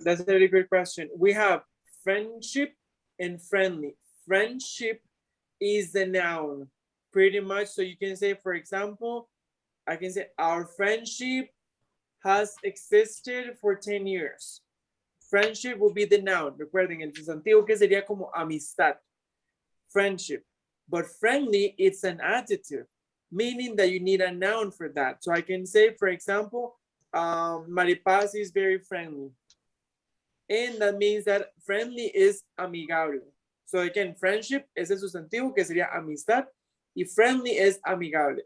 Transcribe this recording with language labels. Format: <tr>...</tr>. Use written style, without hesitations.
<en>That's a very good question. We have friendship and friendly. Friendship is the noun, pretty much. So you can say, for example, I can say our friendship has existed for 10 years. Friendship will be the noun.</en> <es>Recuerden, el sustantivo que sería como amistad.</es> <en>Friendship. But friendly, it's an adjective, meaning that you need a noun for that. So I can say, for example, Maripaz is very friendly. And that means that friendly is</en> <es>amigable.</es> <en>So again, friendship</en> <es>es el sustantivo que sería amistad y friendly es amigable.</es>